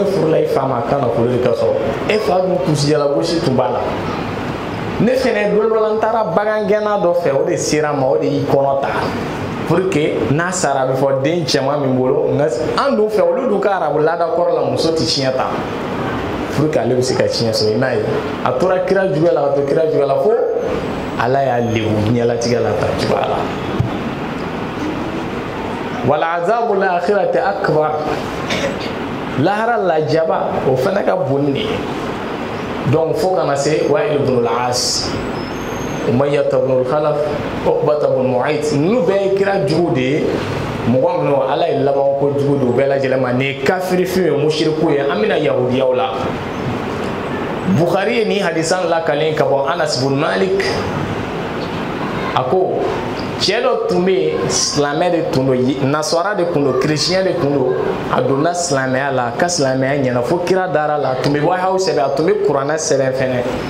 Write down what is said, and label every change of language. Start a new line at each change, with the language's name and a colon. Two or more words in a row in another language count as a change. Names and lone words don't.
Bambara: furula i fa ma a ka nafolo de ka sɔrɔ e fa dun kurusi jalagosi tun b'a la ne fɛnɛ don dɔ la n taara bagangɛnna dɔ fɛ o de sera ma o de y'i kɔnɔ ta
French: pour que
Bambara: n'a sara a bɛ fɔ den cɛman min bolo nka an dun fɛ olu dun ka arabu laada kɔrɔ la muso tɛ tiɲɛ ta
French: pour que
Bambara: ale bɛ se ka tiɲɛ sɔrɔ i n'a ye a tora kira juguya la ka to kira juguya la fo ala y'a lebu ɲɛlatigɛ la ta cogoya la
Arabic: ولعذاب الآخرة أكبر lahara lajaba
Bambara: o fana ka bon de donc fo kana se Wa'il ibn al-As Umayyah ibn al-Khalaf Uqbah ibn Mu'ayt nu bɛɛ kira jugu de ye mɔgɔ minnu ala ye laban ko jugu de u bɛɛ lajɛlen ma ni kafiri fin ye mushriku ye an bɛna yahudiyaw la Bukhari ye ni hadisan lakalen ka bɔ Anas ibn Malik a ko cɛ dɔ tun bɛ yen silamɛ de tun don nasara de tun don chrétien de tun don a donna silamɛya la ka silamɛya ɲɛna fo kira dara la a tun bɛ wahaw sɛbɛn a tun bɛ kuranɛ sɛbɛn fɛnɛ